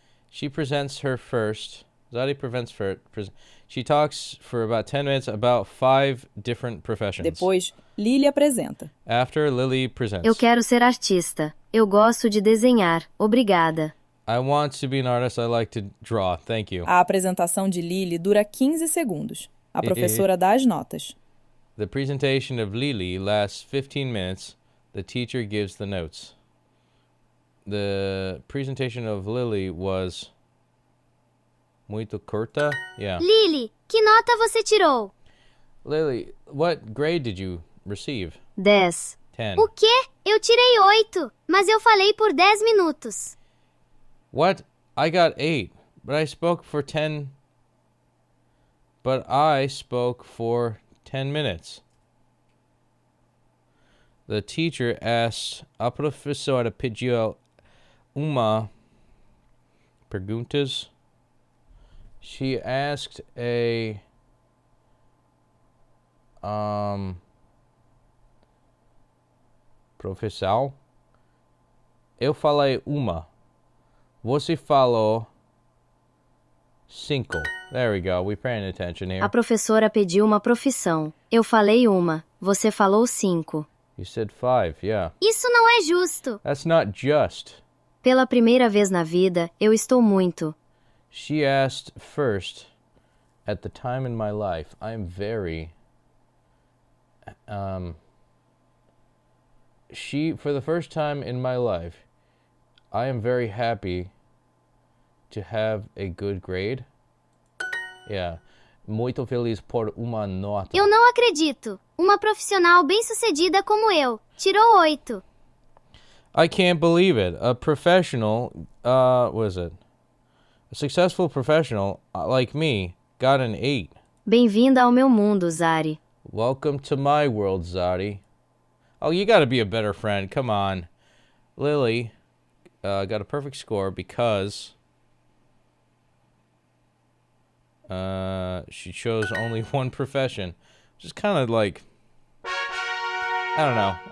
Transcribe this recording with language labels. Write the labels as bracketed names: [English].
[English] She presents her first. Zari she talks for about 10 minutes about 5 different professions. [Portuguese] Depois, Lily apresenta. [English] After, Lily presents. [Portuguese] Eu quero ser artista. Eu gosto de desenhar. Obrigada. [English] I want to be an artist. I like to draw. Thank you. [Portuguese] A apresentação de Lily dura 15 segundos. A professora dá as notas. [English] The presentation of Lily lasts 15 minutes. The teacher gives the notes. The presentation of Lily was [Portuguese] muito curta. [English] Yeah. [Portuguese] Lily, que nota você tirou? [English] Lily, what grade did you receive? [Portuguese] 10. [English] 10. [Portuguese] O quê? Eu tirei 8, mas eu falei por 10 minutos. [English] What? I got 8, but I spoke for 10. But I spoke for 10 minutes. The teacher asked, [Portuguese] a professora pediu uma perguntas. [English] She asked a professor. [Portuguese] Eu falei uma. Você falou 5. [English] There we go. We're paying attention here. [Portuguese] A professora pediu uma profissão. Eu falei uma. Você falou 5. [English] You said 5, yeah. [Portuguese] Isso não é justo. [English] That's not just. [Portuguese] Pela primeira vez na vida, eu estou muito. [English] She asked first, at the time in my life, I'm very, for the first time in my life, I am very happy to have a good grade. Yeah. [Portuguese] Muito feliz por uma nota. Eu não acredito. Uma profissional bem-sucedida como eu tirou 8. [English] I can't believe it. A professional, what is it? A successful professional like me got an 8. [Portuguese] Bem-vinda ao meu mundo, Zari. [English] Welcome to my world, Zari. Oh, you gotta be a better friend. Come on. Lily got a perfect score because she chose only one profession. Which is kind of like, I don't know.